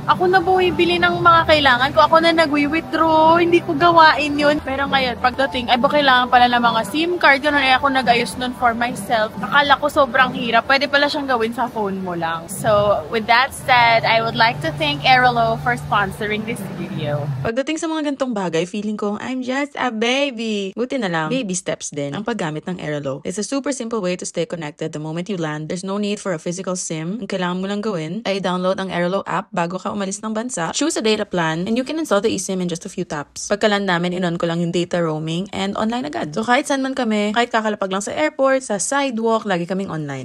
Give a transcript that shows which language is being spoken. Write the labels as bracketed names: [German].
[Filipino] Ako na bumibili ng mga kailangan ko. Ako na nag-withdraw. Hindi ko gawain yun. Pero ngayon, pagdating, ay ba kailangan pala ng mga SIM card? Ganun, ay ako nag-ayos nun [English] for myself. [Filipino] Akala ko sobrang hirap. Pwede pala siyang gawin sa phone mo lang. [English] So, with that said, I would like to thank Aerolo for sponsoring this video. [Filipino] Pagdating sa mga gantong bagay, feeling ko, [English] I'm just a baby. [Filipino] Buti na lang, baby steps din ang paggamit ng Aerolo. [English] It's a super simple way to stay connected the moment you land. There's no need for a physical SIM. [Filipino] Ang kailangan mo lang gawin ay [English] download ang Aerolo app [Filipino] bago ka umalis ng bansa, [English] choose a data plan, and you can install the eSIM in just a few taps. [Filipino] Pagkaland namin, inon ko lang yung data roaming [English] and online [Filipino] agad. So kahit saan man kami, kahit kakalapag lang sa airport, sa sidewalk, lagi kaming online.